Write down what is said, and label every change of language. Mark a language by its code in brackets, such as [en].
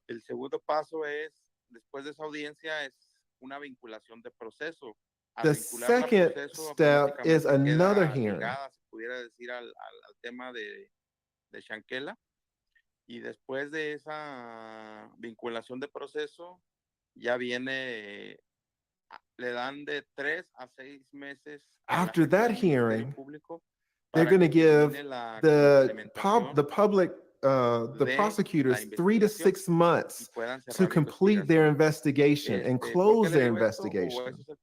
[es] El segundo paso es, después de esa audiencia, es una vinculación de proceso. [en] The second step is another hearing. [es] Se pudiera decir al tema de SHANQUELLA. Y después de esa vinculación de proceso, ya viene, le dan de 3 a 6 meses. [en] After that hearing, they're going to give the public, the prosecutors 3 to 6 months to complete their investigation and close their investigation.